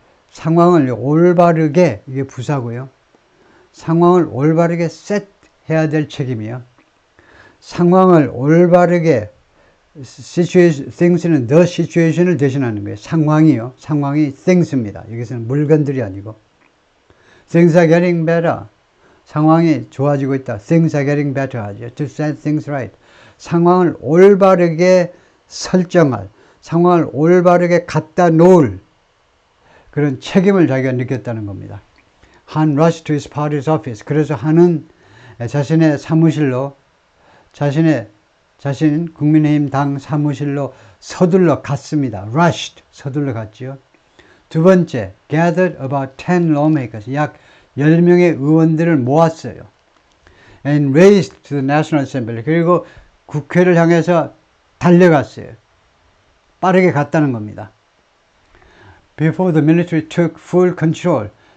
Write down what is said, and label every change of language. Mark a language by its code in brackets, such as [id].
[ko] 상황을 올바르게, 이게 부사고요. 상황을 올바르게 셋해야 될 책임이요. 상황을 올바르게 things는 [en] the situation [ko] 을 대신하는 거예요. 상황이요. 상황이 things입니다. 여기서는 물건들이 아니고. [en] Things are getting better. [ko] 상황이 좋아지고 있다. [en] Things are getting better [ko] 하죠. [en] To set things right. [ko] 상황을 올바르게 설정할, 상황을 올바르게 갖다 놓을 그런 책임을 자기가 느꼈다는 겁니다. [en] Han rushed to his party's office. [ko] 그래서 한은 자신의 사무실로, 자신 국민의힘 당 사무실로 서둘러 갔습니다. Rushed, 서둘러 갔지요. 두 번째, [en] gathered about 10 lawmakers. [ko] 약 10명의 의원들을 모았어요. [en] And raced to the National Assembly. [ko] 그리고 국회를 향해서 달려갔어요. 빠르게 갔다는 겁니다. [en] Before the military took full control.